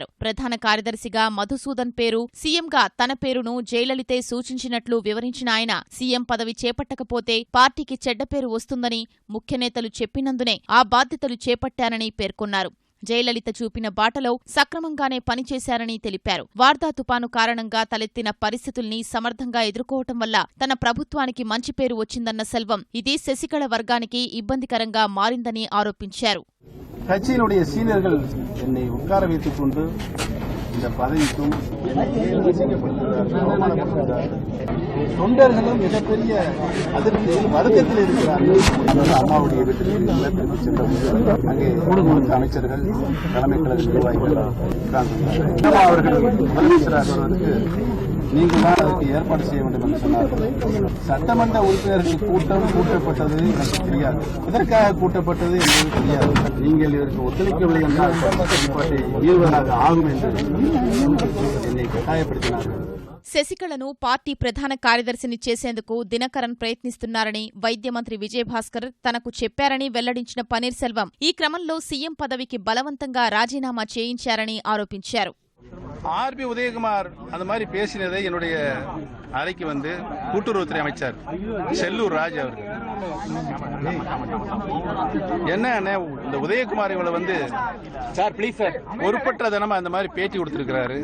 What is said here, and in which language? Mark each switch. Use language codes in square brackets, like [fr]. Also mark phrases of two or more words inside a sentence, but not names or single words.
[te] ప్రధాన కార్యదర్శిగా మధుసూదన్ పేరు, సీఎంగా తన పేరును జయలలితే సూచించినట్లు వివరించిన ఆయన, సీఎం పదవి చేపట్టకపోతే పార్టీకి చెడ్డ పేరు వస్తుందని ముఖ్యనేతలు చెప్పినందునే ఆ బాధ్యతలు చేపట్టానని పేర్కొన్నారు. జయలలిత చూపిన బాటలో సక్రమంగానే పనిచేశారని తెలిపారు. వార్దా తుపాను కారణంగా తలెత్తిన పరిస్థితుల్ని సమర్థంగా ఎదుర్కోవటం వల్ల తన ప్రభుత్వానికి మంచి పేరు వచ్చిందన్న సెల్వం, ఇది శశికళ వర్గానికి ఇబ్బందికరంగా మారిందని ఆరోపించారు. [ta] கட்சியினுடைய சீனியர்கள் என்னை உட்கார வைத்துக் கொண்டு இந்த பதவிக்கும் தொண்டர்களும் மிகப்பெரிய அதிருப்தியில் வருத்தத்தில் இருக்கிறார்கள். அம்மாவுடைய வீட்டில் சென்ற அங்கே அமைச்சர்கள், தலைமை கழக நிர்வாகிகள் அவர்கள் முதலமைச்சராக வருவதற்கு நீங்கள் தான் அதற்கு ஏற்பாடு செய்ய வேண்டும் என்று சொன்னார்கள். சட்டமன்ற உறுப்பினர்கள் கூட்டம் கூட்டப்பட்டது எனக்கு தெரியாது, எதற்காக கூட்டப்பட்டது என்பது தெரியாது. நீங்கள் இதற்கு ஒத்துழைக்கவில்லை என்றால் செயல்பாட்டை மீறுவதாக ஆகும் என்று என்னை கட்டாயப்படுத்தினார்கள். [te] శశికళను పార్టీ ప్రధాన కార్యదర్శిని చేసేందుకు దినకరన్ ప్రయత్నిస్తున్నారని వైద్య మంత్రి విజయభాస్కర్ తనకు చెప్పారని వెల్లడించిన పన్నీర్ సెల్వం, ఈ క్రమంలో సీఎం పదవికి బలవంతంగా రాజీనామా చేయించారని ఆరోపించారు. [ta] ஆர்பி உதயகுமார் அந்த மாதிரி பேசினதை என்னுடைய அறைக்கு வந்து கூட்டுறவுத்துறை அமைச்சர் செல்லூர் ராஜ் அவர்கள், என்ன இந்த உதயகுமார் இவளை வந்து [en] sir please sir [ta] பொறுப்பற்ற தினமா அந்த மாதிரி பேட்டி கொடுத்திருக்கிறாரு.